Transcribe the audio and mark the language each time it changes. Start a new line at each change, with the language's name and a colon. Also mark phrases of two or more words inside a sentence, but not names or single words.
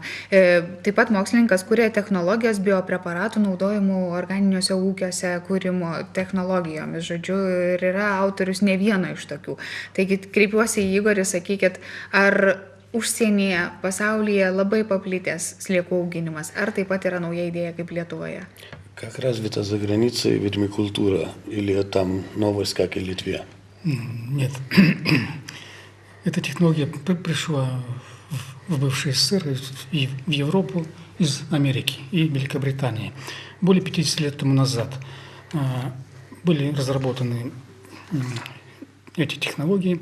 Lithuanian: Taip pat mokslininkas kuria technologijas biopreparatų naudojimų organiniuose ūkiuose kūrimo technologijomis, žodžiu, ir yra autorius ne vieno iš tokių. Taigi kreipiuosi į Igorį, sakykit, ar užsienyje, pasaulyje labai paplitęs sliekų auginimas, ar taip pat yra nauja idėja kaip Lietuvoje?
Russian: Как развита за границей вермикультура или там новость, как и в Литве? Нет. Эта технология пришла в бывший СССР и в Европу из Америки и Великобритании. Более 50 лет тому назад были разработаны эти технологии.